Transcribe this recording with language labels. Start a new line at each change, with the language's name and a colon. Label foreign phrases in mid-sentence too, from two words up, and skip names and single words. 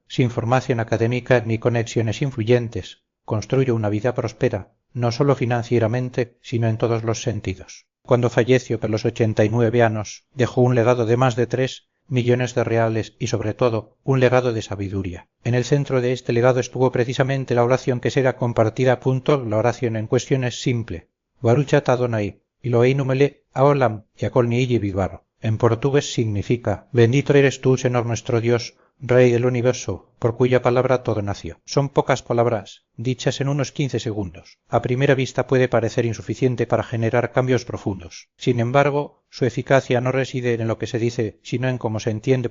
Spanish: Sin formación académica ni conexiones influyentes, construyó una vida próspera, no solo financieramente, sino en todos los sentidos. Cuando falleció a los 89 años, dejó un legado de más de 3 millones de reales y, sobre todo, un legado de sabiduría. En el centro de este legado estuvo precisamente la oración que será compartida. La oración en cuestión es simple.
Hebrew: ברוך אתה אדוני אלוהינו מלך העולם שהכל נהיה בדברו.
Spanish: En portugués significa: bendito eres tú, Señor nuestro Dios, Rey del universo, por cuya palabra todo nació. Son pocas palabras, dichas en unos 15 segundos. A primera vista puede parecer insuficiente para generar cambios profundos. Sin embargo, su eficacia no reside en lo que se dice, sino en cómo se entiende.